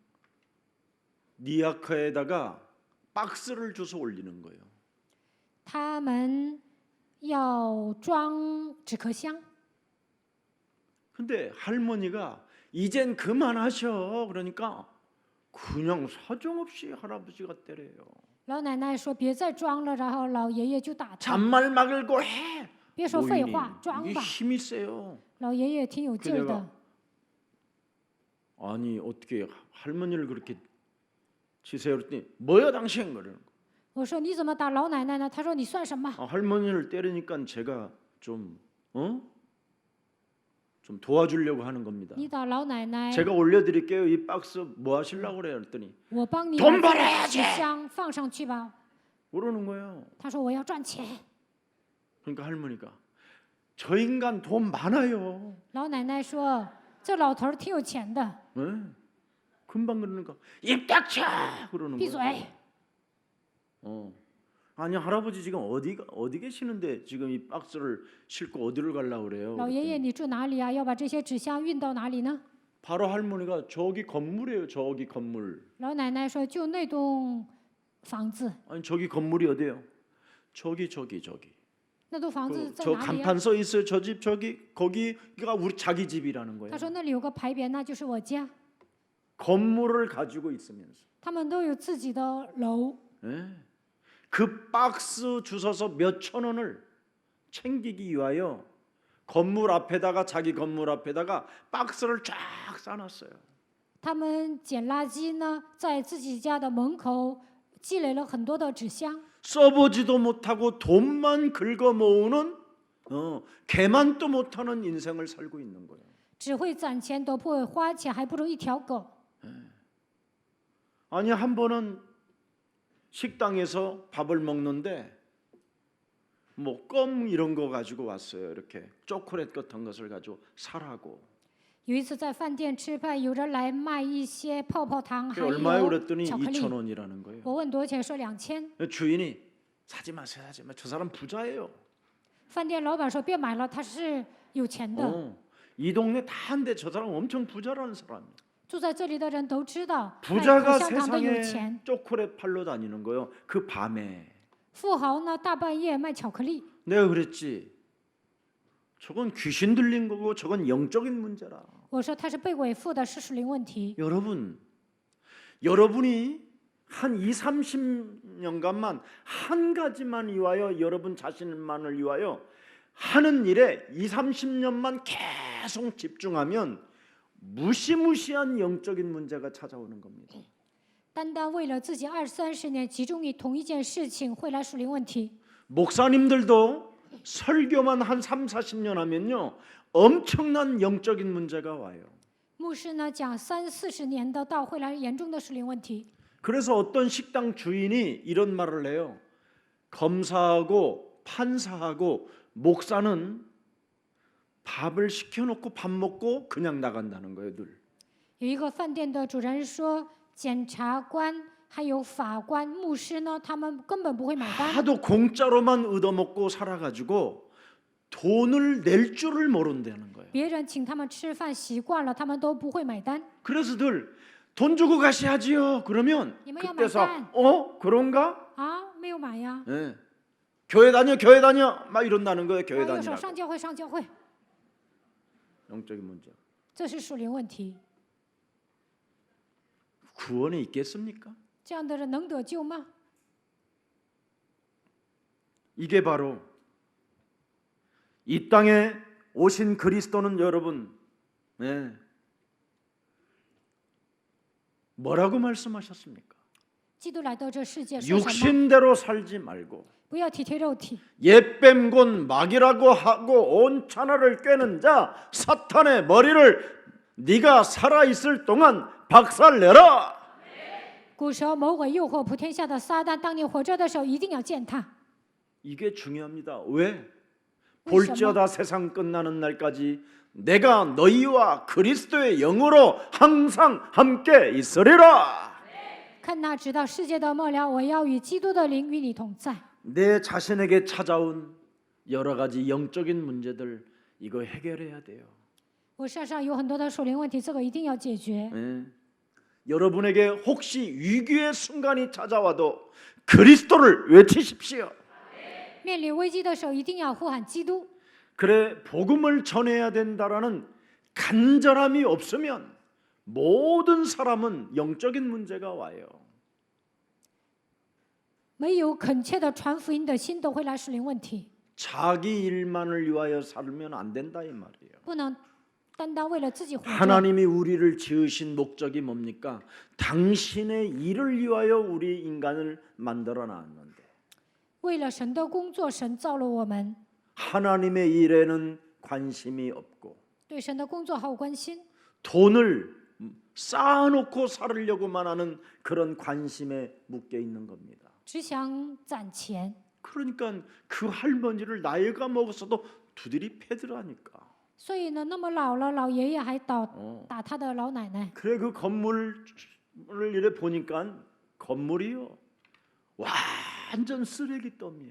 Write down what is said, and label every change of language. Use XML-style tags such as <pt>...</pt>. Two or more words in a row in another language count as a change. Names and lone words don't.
<ko>니아카에다가 박스를 주워 올리는 거예요.</ko> <zh>他们要装纸壳箱。</zh> <ko>근데 할머니가 이젠 그만하셔. 그러니까 그냥 사정없이 할아버지가 때려요.</ko> <zh>老奶奶说：“别再装了。”然后老爷爷就打他。</zh> <ko>잔말 막을고 해.</ko> <zh>别说废</zh> <ko>노인이</ko> <zh>话，装</zh> <ko>이게</ko> <zh>吧。</zh> <ko>힘이 세요.</ko> <zh>老爷爷挺有劲儿</zh> <ko>그내가</ko> <zh>的。</zh> <ko>아니 어떻게 할머니를 그렇게 치세요? 그랬더니 뭐야 당신 그러는 거.</ko> <zh>我说：“你怎么打老奶奶呢？” 他说：“你算什么？</zh> <ko>할머니를 때리니까 제가 좀 좀 도와주려고 하는 겁니다.</ko> <zh>你打老奶奶，</zh> <ko>제가 올려드릴게요. 이 박스 뭐 하시려고 그래요? 그랬더니</ko> <zh>我帮你</zh> <ko>돈</ko> <zh>把</zh> <ko>벌어야지</ko> <zh>这个纸箱放上去吧。</zh> <ko>그러는 거예요.</ko> <zh>他说：“我要赚钱。</zh> <ko>그러니까 할머니가 저 인간 돈 많아요. ”</ko> <zh>老奶奶说：“这老头儿挺有钱的，</zh> <ko>네? 금방 그러니까 입 닥쳐 그러는</ko> <zh>闭</zh> <ko>거예요.</ko> <zh>嘴。</zh> <ko>아니 할아버지 지금 어디 계시는데 지금 이 박스를 싣고 어디를 가려고 그래요?</ko> <zh>老爷爷，</zh> <ko>그랬더니</ko> <zh>你住哪里啊？要把这些纸箱运到哪里呢？”</zh> <ko>바로 할머니가 저기 건물이에요. 저기 건물.</ko> <zh>老奶奶说：“就那栋房子，</zh> <ko>아니 저기 건물이 어디예요? 저기.</ko> <zh>那栋房子</zh> <ko>그,</ko> <zh>在</zh> <ko>저</ko> <zh>哪里啊</zh> <ko>간판 써 있어요. 저 집 저기 거기가 우리 자기 집이라는 ？” 거예요.</ko> <zh>他说：“那里有个牌匾，那就是我家。</zh> <ko>건물을 가지고 있으면서</ko> <zh>他们都有自己的楼。</zh> <ko>예? 그 박스 주워서 몇천 원을 챙기기 위하여 건물 앞에다가 자기 건물 앞에다가 박스를 쫙 싸놨어요.</ko> <zh>他们捡垃圾呢，在自己家的门口积累了很多的纸箱，</zh> <ko>써보지도 못하고 돈만 긁어 모으는 개만도 못하는 인생을 살고 있는 거예요.</ko> <zh>只会攒钱都不会花钱，还不如一条狗。</zh> <ko>아니 한 번은 식당에서 밥을 먹는데 뭐 껌 이런 거 가지고 왔어요. 이렇게 초콜릿 같은 것을 가지고 사라고.</ko> <zh>有一次在饭店吃饭，有人来卖一些泡泡糖，还</zh> <ko>얼마에</ko> <zh>有</zh> <ko>그랬더니</ko> <zh>巧克力。</zh> <ko>2,000원이라는 거예요.</ko> <zh>我问多少钱，说2000。</zh> <ko>주인이 사지 마세요. 저 사람 부자예요.</ko> <zh>饭店老板说别买了，他是有钱的。</zh> <ko>이 동네 다 한데 저 사람 엄청 부자라는 사람이에요.</ko> <zh>住在这里的人都知道，卖口</zh> <ko>부자가</ko> <zh>香糖的有</zh> <ko>세상에</ko> <zh>钱。</zh> <ko>초콜릿 팔러 다니는 거예요. 그 밤에.</ko> <zh>富豪呢，大半夜卖巧克力。</zh> <ko>내가 그랬지. 저건 귀신 들린 거고 저건 영적인 문제라.</ko> <zh>我说他是被伪富的，是属灵问题。</zh> <ko>여러분이 한 20-30년간만 한 가지만 위하여 여러분 자신만을 위하여 하는 일에 20, 30년만 계속 집중하면 무시무시한 영적인 문제가 찾아오는 겁니다.</ko> <zh>单单为了自己20-30年集中于同一件事情，会来属灵问题。</zh> <ko>목사님들도 설교만 한 3, 40년 하면요 엄청난 영적인 문제가 와요.</ko> <zh>牧师呢讲30-40年的道，会来严重的属灵问题。</zh> <ko>그래서 어떤 식당 주인이 이런 말을 해요. 검사하고 판사하고 목사는 밥을 시켜놓고 밥 먹고 그냥 나간다는 거예요. 늘.</ko> <zh>有一个饭店的主人说，检察官还有法官、牧师呢，他们根本不会买单，</zh> <ko>하도 공짜로만 얻어먹고 살아가지고 돈을 낼 줄을 모른다는 거예요.</ko> <zh>别人请他们吃饭习惯了，他们都不会买单。</zh> <ko>그래서 늘 돈 주고 가셔야지요. 그러면 이모야, 그때서 말단. 그런가?</ko> <zh>啊，没有买呀，</zh> <ko>예. 교회 다녀 막 이런다는 거예요. 啊 교회</ko> <zh>又说</zh> <ko>다니라고.</ko> <zh>上教会上教会，</zh> <ko>영적인 문제.</ko> <zh>这是属灵问题。</zh> <ko>구원이 있겠습니까?</ko> <zh>这样的人能得救吗？</zh> <ko>이게 바로 이 땅에 오신 그리스도는 여러분, 네. 뭐라고 말씀하셨습니까?</ko> <zh>基督来到这世界说什么？</zh> <ko>육신대로 살지 말고</ko> <zh>不要体贴肉体，</zh> <ko>옛뱀 곧 마귀라고 하고 온 천하를 꿰는 자 사탄의 머리를 네가 살아있을 동안 박살내라.</ko> <zh>古蛇魔鬼诱惑普天下的撒旦，当你活着的时候，一定要践踏。</zh> <ko>이게 중요합니다. 왜?</ko> <zh>为什么？</zh> <ko>볼지어다 세상 끝나는 날까지 내가 너희와 그리스도의 영으로 항상 함께 있으리라.</ko> <zh>看那直到世界的末了，我要与基督的灵与你同在。</zh> <ko>내 자신에게 찾아온 여러 가지 영적인 문제들 이거 해결해야 돼요.</ko> <zh>我身上有很多的属灵问题，这个一定要解决。</zh> <ko>예. 여러분에게 혹시 위기의 순간이 찾아와도 그리스도를 외치십시오.</ko> <zh>面临危机的时候，一定要呼喊基督。</zh> <ko>그래 복음을 전해야 된다라는 간절함이 없으면 모든 사람은 영적인 문제가 와요.</ko> <zh>没有恳切的传福音的心，都会来属灵问题。</zh> <ko>자기 일만을 위하여 살면 안 된다 이 말이에요.</ko> <zh>不能单单为了自己活着。</zh> <ko>하나님이 우리를 지으신 목적이 뭡니까? 당신의 일을 위하여 우리 인간을 만들어 놨는데</ko> <zh>为了神的工作，神造了我们，</zh> <ko>하나님의 일에는 관심이 없고</ko> <zh>对神的工作毫无关心，</zh> <ko>돈을 쌓아놓고 살으려고만 하는 그런 관심에 묶여 있는 겁니다.</ko> <zh>只想攒钱。</zh> <ko>그러니까 그 할머니를 나이가 먹었어도 두드리 패더라니까.</ko> <zh>所以呢，那么老了，老爷爷还打他的老奶奶。</zh> <ko>그래 그 건물을 이래 보니까 건물이요 완전 쓰레기더미예요.</ko>